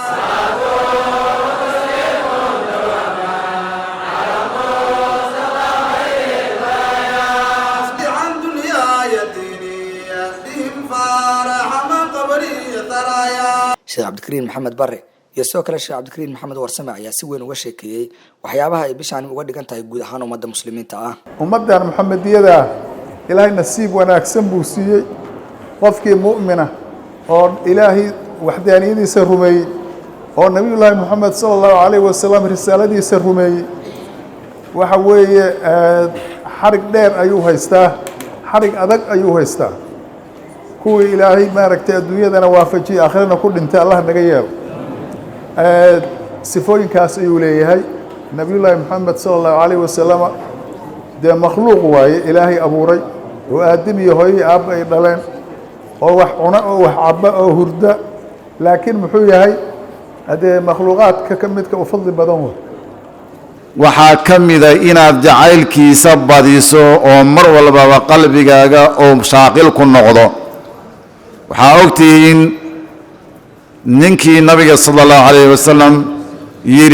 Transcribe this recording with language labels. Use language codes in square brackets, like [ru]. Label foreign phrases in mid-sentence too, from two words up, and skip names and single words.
[so] Sheekh Cabdikariin Maxamed Barre iyo sidoo kale Sheekh Cabdikariin Maxamed Warsame ayaa si weyn uga sheekeeyay waxyaabaha ay bishaan uga dhigan tahay guud ahaan ummadda muslimiinta ah ummadan Muxamadiyada ilaahay nasiib wanaagsan buu siiyay qofkii mu'mina oo ilaahay waxdaaniyadiisa rumeeyay oo nabiyullaahi Muhammad [ar] صلى الله عليه وسلم [so] risaaladiisa rumeeyay waxa weeye xarig dheer ayuu haystaa xarig adag ayuu haystaa kuwa ilaahay maaragtay adduunyadana waafajiyay aakhirana ku dhintay Allah naga yeelo sifooyinkaas ayuu leeyahay nabiyullaahi Muhammad [ar] صلى الله عليه وسلم [so] de makhluuq waaye ilaahay abuuray oo aadam iyo hooyo aab ay dhaleen oo wax cuna oo wax cabba oo hurda laakiin muxuu yahay hadee makhluuqaadka ka midka u fadli badan waxaa kamida inaad jacaylkiisa badiso oo mar walba qalbigaaga oo shaaqil ku noqdo waxaa ogtihiin ninkii nabiga [ar] صلى الله عليه وسلم [so] yiri